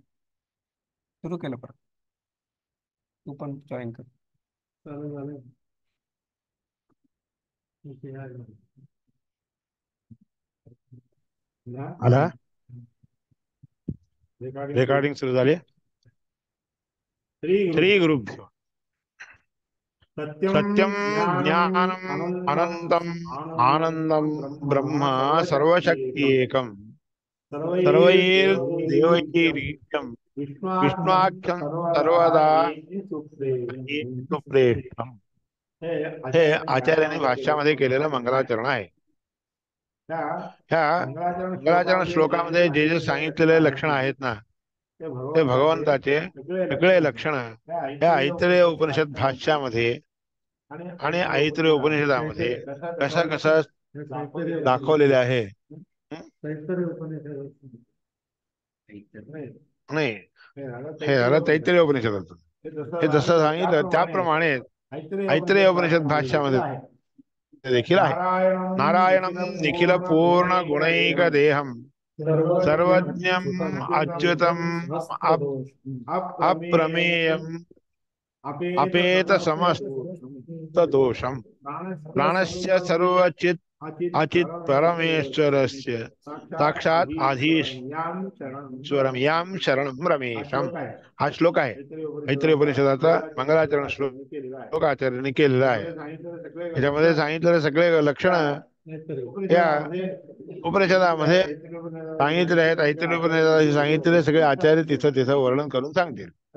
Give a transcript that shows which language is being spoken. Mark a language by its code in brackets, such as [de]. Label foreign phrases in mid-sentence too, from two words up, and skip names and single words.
[mr] सुरू केलं परत. तू पण जॉईन कर. आला. रेकॉर्डिंग सुरू झाली. [sa] श्री गुरुभ्यो. सत्यम ज्ञानम अनंतम आनंदम ब्रह्म सर्वशक्ति एकम सर्वैर्देवैरीक्यम विष्णुआख्यम सर्वदा सुप्रेष्ठम. [mr] हे आचार्याने भाष्यामध्ये केलेलं मंगलाचरण आहे. ह्या मंगलाचरण श्लोकामध्ये जे जे सांगितलेले लक्षण आहेत ना, ते भगवंताचे सगळे लक्षण या ऐतरेय उपनिषद भाष्यामध्ये आणि ऐतरेय उपनिषदामध्ये कसा कसा दाखवलेले आहे. नाही, हे झालं तैत्तिरीय उपनिषदाचं. हे जसं सांगितलं त्याप्रमाणे ऐतरेय उपनिषद भाष्यामध्ये देखील आहे. [sa] नारायणं निखिल पूर्ण गुणैक देहम सर्वज्ञम अच्युतम अप्रमेयम अपेत समस्त दोषम प्राणस्य सर्वचित अचित परमेश्वरस्य साक्षात आधीश्वरम याम शरणम रमेशम. [mr] हा श्लोक आहे ऐतरेय उपनिषदाचा मंगलाचरण श्लोक आचार्याने केलेला आहे. याच्यामध्ये सांगितलेले सगळे लक्षण या उपनिषदामध्ये सांगितले आहेत. ऐतरेय उपनिषदात सांगितलेले सगळे आचार्य तिथं तिथं वर्णन करून सांगतील.